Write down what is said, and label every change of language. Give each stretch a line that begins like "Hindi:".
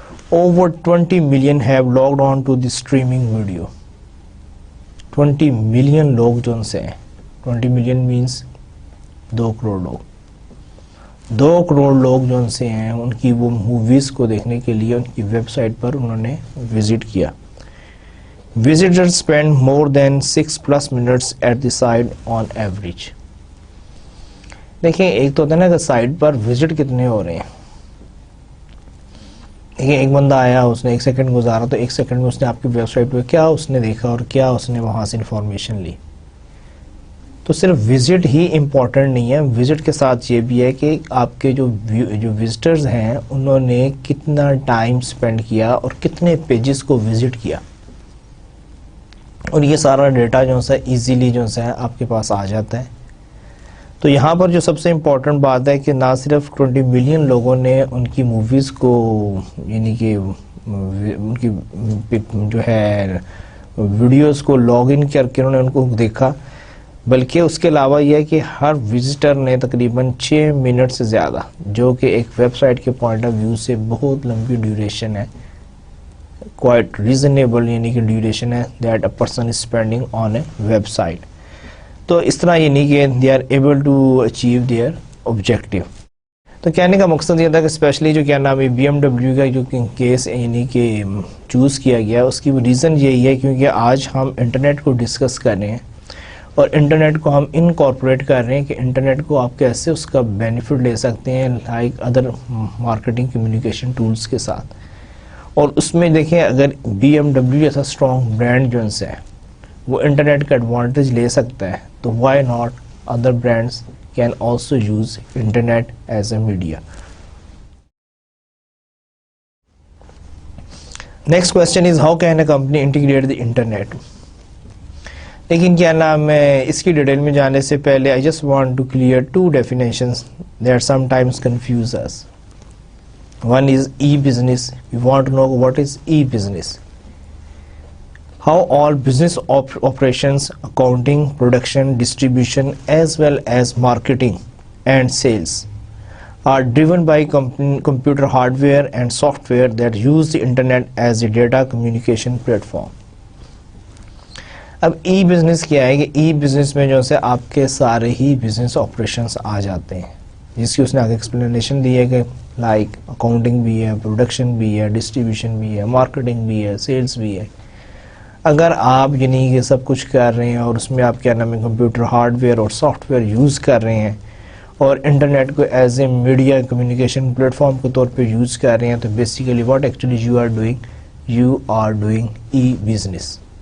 English: Over 20 million have logged on to the streaming video.
Urdu: 20 million لوگ جو ان سے ہیں، 20 ملین مینس 2 کروڑ لوگ. 2 کروڑ لوگ جو ان سے ہیں ان کی وہ موویز کو دیکھنے کے لیے ان کی ویب سائٹ پر انہوں نے وزٹ کیا.
English: Visitors spend more than 6+ minutes at the site on average.
Urdu: دیکھیں ایک تو ہوتا ہے نا کہ سائٹ پر وزٹ کتنے ہو رہے ہیں. دیکھیں ایک بندہ آیا، اس نے 1 سیکنڈ گزارا، تو 1 سیکنڈ میں اس نے آپ کی ویب سائٹ پہ کیا اس نے دیکھا اور کیا اس نے وہاں سے انفارمیشن لی. تو صرف وزٹ ہی امپورٹنٹ نہیں ہے، وزٹ کے ساتھ یہ بھی ہے کہ آپ کے جو وزٹرز ہیں انہوں نے کتنا ٹائم سپینڈ کیا اور کتنے پیجز کو وزٹ کیا، اور یہ سارا ڈیٹا جو ہے ایزیلی جو ہے آپ کے پاس آ جاتا ہے. تو یہاں پر جو سب سے امپورٹنٹ بات ہے کہ نہ صرف 20 ملین لوگوں نے ان کی موویز کو یعنی کہ ان کی جو ہے ویڈیوز کو لاگ ان کر کے انہوں نے ان کو دیکھا، بلکہ اس کے علاوہ یہ ہے کہ ہر وزٹر نے تقریباً 6 منٹ سے زیادہ، جو کہ ایک ویب سائٹ کے پوائنٹ آف ویو سے بہت لمبی ڈیوریشن ہے، کوائٹ ریزنیبل یعنی کہ ڈیوریشن ہے
English: That a person is spending on a website.
Urdu: تو اس طرح یعنی کہ
English: They are able to achieve their objective.
Urdu: تو کہنے کا مقصد یہ تھا کہ اسپیشلی جو کیا نام ہے بی ایم ڈبلیو کا جو کیس یعنی کہ چوز کیا گیا، اس کی ریزن یہی ہے کیونکہ آج ہم انٹرنیٹ کو ڈسکس کر رہے ہیں اور انٹرنیٹ کو ہم انکارپوریٹ کر رہے ہیں کہ انٹرنیٹ کو آپ کیسے اس کا بینیفٹ لے سکتے ہیں like other marketing communication tools کے ساتھ. اور اس میں دیکھیں اگر بی ایم ڈبلیو جیسا اسٹرانگ برانڈ جو ہے وہ انٹرنیٹ کا ایڈوانٹیج لے سکتا ہے، تو
English: Why not other brands can also use internet as a media. Next question is how can a company integrate the internet?
Urdu: لیکن کیا نام ہے اس کی ڈیٹیل میں جانے سے پہلے
English: I just want to clear two definitions that sometimes confuse us. One is e-business. We want to know what is e-business. How all business operations, accounting, production, distribution, as well as marketing and sales are driven by computer hardware and software that use the internet as a data communication platform.
Urdu: اب e business کیا ہے کہ e business میں جو سے آپ کے سارے ہی بزنس آپریشنس آ جاتے ہیں، جس کی اس نے آگے ایکسپلینیشن دی ہے کہ لائک اکاؤنٹنگ بھی ہے، پروڈکشن بھی ہے، ڈسٹریبیوشن بھی ہے، مارکیٹنگ بھی ہے، سیلز بھی ہے. اگر آپ یعنی کہ سب کچھ کر رہے ہیں اور اس میں آپ کیا نام ہے کمپیوٹر ہارڈ ویئر اور سافٹ ویئر یوز کر رہے ہیں اور انٹرنیٹ کو as a media communication plate form کے طور پہ یوز کر رہے ہیں، تو basically
English: What actually you are doing e business.